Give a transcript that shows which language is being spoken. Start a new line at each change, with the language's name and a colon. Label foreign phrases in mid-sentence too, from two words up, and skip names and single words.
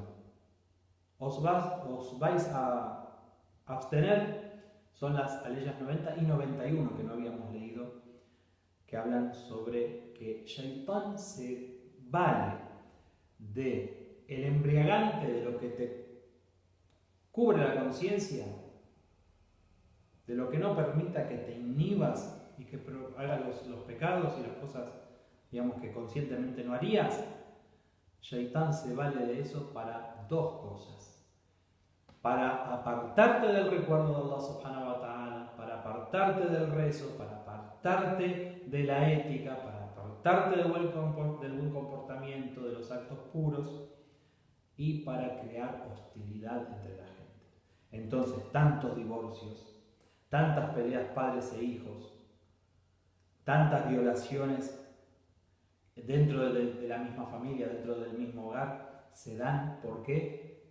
Spanish: Os vais a abstener, son las aleyas 90 y 91 que no habíamos leído, que hablan sobre que Shaitán se vale de el embriagante, de lo que te cubre la conciencia, de lo que no permita que te inhibas y que hagas los pecados y las cosas, digamos, que conscientemente no harías. Shaitán se vale de eso para dos cosas: para apartarte del recuerdo de Allah
Arabic: سبحانه وتعالى,
Spanish: para apartarte del rezo, para apartarte de la ética, para apartarte del buen comportamiento, de los actos puros, y para crear hostilidad entre la gente. Entonces, tantos divorcios, tantas peleas padres e hijos, tantas violaciones dentro de la misma familia, dentro del mismo hogar, se dan, ¿por qué?